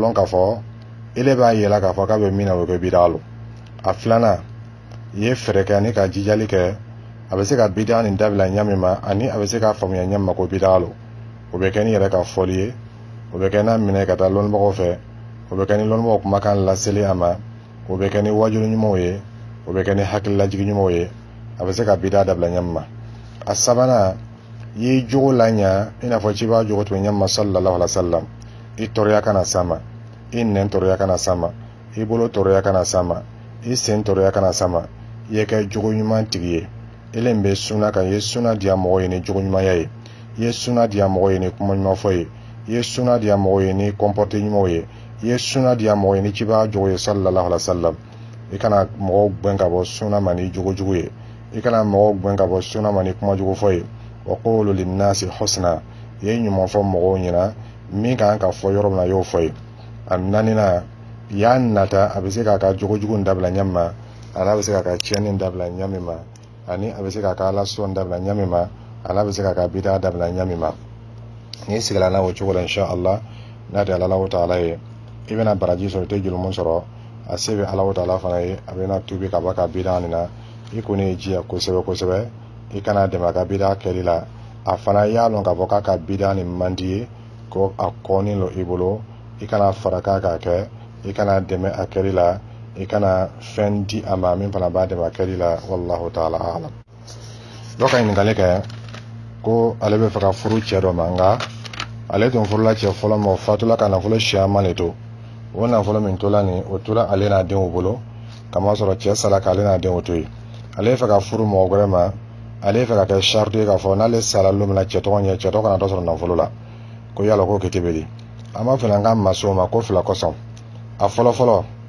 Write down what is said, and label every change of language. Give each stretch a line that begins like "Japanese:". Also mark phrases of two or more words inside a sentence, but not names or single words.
Bambara: k'a lɔn k'a fɔ ile b'a yela k'a fɔ k'a bɛ min na o bɛ kɛ bida lo a filanan i ye fɛɛrɛ kɛ ani ka jijali kɛ a bɛ se ka bida nin dabila ɲa min ma ani a bɛ se k'a faamuya ɲa min ma ko bida lo o bɛ kɛ ni yɛrɛ ka fɔli ye o bɛ kɛ n'a minɛ ka taa lɔnnibagaw fɛ o bɛ kɛ ni lɔnnibagaw kumakan laseli a ma o bɛ kɛ ni wajulu ɲumanw ye o bɛ kɛ ni hakililajigi ɲumanw ye a bɛ se ka bida dabila ɲa min ma a sabanan i ye jogo la ɲa i n'a fɔ ci b'a jogo tun ɲa min ma
Arabic: صلى الله عليه وسلم
Bambara: i tɔɔrɔya kana s'a ma i nɛn tɔɔrɔya kana s'a ma i bolo tɔɔrɔya kana s'a ma i sen tɔɔrɔya kana s'a ma i ye kɛ jogo ɲuman tigi ye ele bɛ suna kan i ye suna diya mɔgɔw ye ni jogo ɲumanya ye i ye suna diya mɔgɔw ye ni kuma ɲuman fɔ ye i ye suna diya mɔgɔw ye ni comporte ɲumanw ye i ye suna diya mɔgɔw ye ni ci b'a jogo ye sallallahu
Arabic: عليه وسلم
Bambara: i kana mɔgɔw gɛn ka bɔ suna ma ni jogo jugu ye i kana mɔgɔw gɛn ka bɔ suna ma ni kuma jugu fɔ ye
Arabic: وقولوا للناس حسنا
Bambara: i ye ɲuman fɔ mɔgɔw ɲɛna min kan ka fɔ yɔrɔ min na y'o fɔ ye a naaninan y'a nata a bɛ se k'a ka jogo jugu dabila ɲa min ma ala bɛ se k'a ka tiɲɛni dabila ɲa min ma ani a bɛ se k'a ka alasɔn dabila ɲa min ma ala bɛ se k'a ka bida dabila ɲa min ma n'i sigila n'a o cogo la
Arabic: إن شاء الله
Bambara: n'a tɛ
Arabic: الله تعالى
Bambara: ye i bɛna baraji sɔrɔ i tɛ jurumu sɔrɔ a se bɛ
Arabic: الله تعالى
Bambara: fana ye a bɛna tubi ka bɔ ka bida nin na i kɔni ye jiya kosɛbɛ kosɛbɛ i kana dɛmɛ a ka bida kɛli la a fana y'a lɔn ka fɔ k'a ka bida nin man di ye ko a kɔni lo i bolo i kana fara k'a k'a kɛ i kana dɛmɛ a kɛli la i kana fɛn di a ma min fana b'a dɛmɛ a kɛli la
Arabic: والله تعالى أعلم
Bambara: dɔ ka ɲininkali kɛ ko ale bɛ fɛ ka furu cɛ dɔ ma nka ale tun furula cɛ fɔlɔ ma o fatula ka nafolo siyaman de to o nafolo min tola nin o tora ale n'a denw bolo kamasɔrɔ cɛ sala k'ale n'a denw to yen ale fɛ ka furu mɔgɔ wɛrɛ ma ale fɛ ka kɛ sartu ye k'a fɔ n'ale sala don min na cɛ tɔgɔ ɲɛ cɛ tɔgɔ kana dɔ sɔrɔ nafolo la ko yala ko kete bɛ di an b'a fɛ an ka maso ma ko fila kɔsɔn a fɔlɔ